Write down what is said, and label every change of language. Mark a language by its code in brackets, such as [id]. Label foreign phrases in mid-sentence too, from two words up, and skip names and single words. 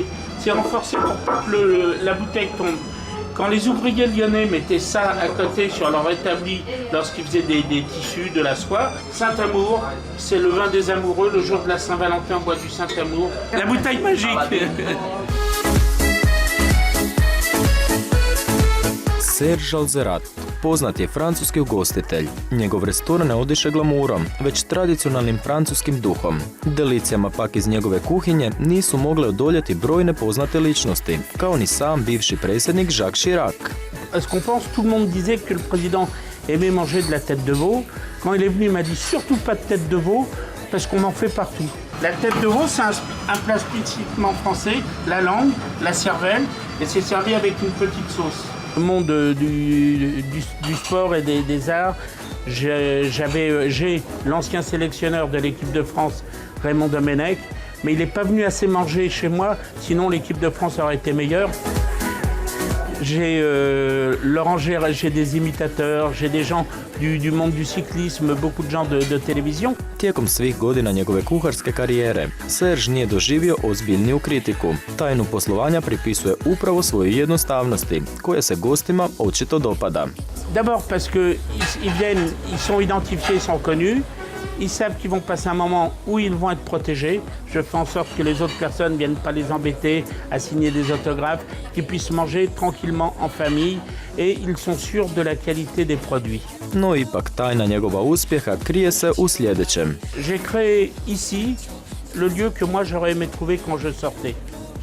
[fr] C'est renforcé pour pas que la bouteille tombe. Quand les ouvriers lyonnais mettaient ça à côté sur leur établi lorsqu'ils faisaient des tissus, de la soie, Saint-Amour, c'est le vin des amoureux, le jour de la Saint-Valentin, on boit du Saint-Amour. La bouteille magique. [hr] Serge Alzerat poznat je francuski ugostitelj. Njegov restoran ne odiše glamurom, već tradicionalnim francuskim duhom. Delicijama pak iz njegove kuhinje nisu mogle odoljeti brojne poznate ličnosti, kao ni sam bivši predsjednik Jacques Chirac. [fr] À ce qu'on pense, tout le monde disait que le président aimait manger de la tête de veau. Quand il est venu, il m'a dit surtout pas de tête de veau, parce qu'on en fait partout. La tête de veau, c'est un plat spécifiquement français, la langue, la cervelle, et c'est servi avec une petite sauce. Le monde du sport et des arts, j'ai l'ancien sélectionneur de l'équipe de France, Raymond Domenech, mais il n'est pas venu assez manger chez moi, sinon l'équipe de France aurait été meilleure. J'ai Laurent Gérard, j'ai des imitateurs, j'ai des gens du monde du cyclisme, beaucoup de gens de télévision. [hr] Tijekom svih godina njegove kuharske karijere, Serge nije doživio ozbiljniju kritiku. Tajnu poslovanja pripisuje upravo svojoj jednostavnosti, koja se gostima očito dopada. [fr] D'abord parce qu'ils viennent, ils sont identifiés, ils sont connus. Ils savent qu'ils vont passer un moment où ils vont être protégés. Je fais en sorte que les autres personnes ne viennent pas les embêter à signer des autographes, qu'ils puissent manger tranquillement en famille et ils sont sûrs de la qualité des produits. [hr] No ipak tajna njegova uspjeha krije se u sljedećem. [fr] J'ai créé ici le lieu que moi j'aurais aimé trouver quand je sortais.